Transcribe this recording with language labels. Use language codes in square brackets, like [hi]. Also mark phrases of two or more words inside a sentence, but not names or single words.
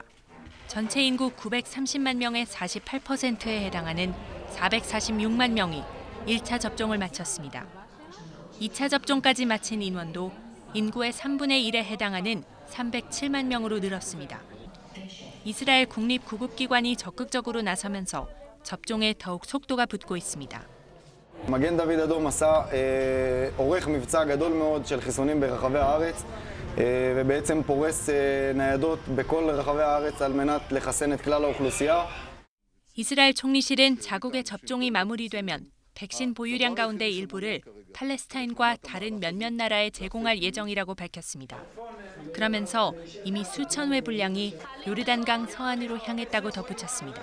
[ko] 전체 인구 930만 명의 48%에 해당하는 446만 명이 1차 접종을 마쳤습니다. 2차 접종까지 마친 인원도 인구의 3분의 1에 해당하는 307만 명으로 늘었습니다. 이스라엘 국립구급기관이 적극적으로 나서면서 접종에 더욱 속도가 붙고 있습니다. [he] מגן דוד אדום עורך מבצע גדול מאוד של חיסונים ברחבי הארץ ובעצם פורס ניידות בכל רחבי הארץ על מנת לחסן את כלל האוכלוסייה. [ko] 이스라엘 총리실은 자국의 접종이 마무리되면 백신 보유량 가운데 일부를 팔레스타인과 다른 몇몇 나라에 제공할 예정이라고 밝혔습니다. 그러면서 이미 수천 회 분량이 요르단강 서안으로 향했다고 덧붙였습니다.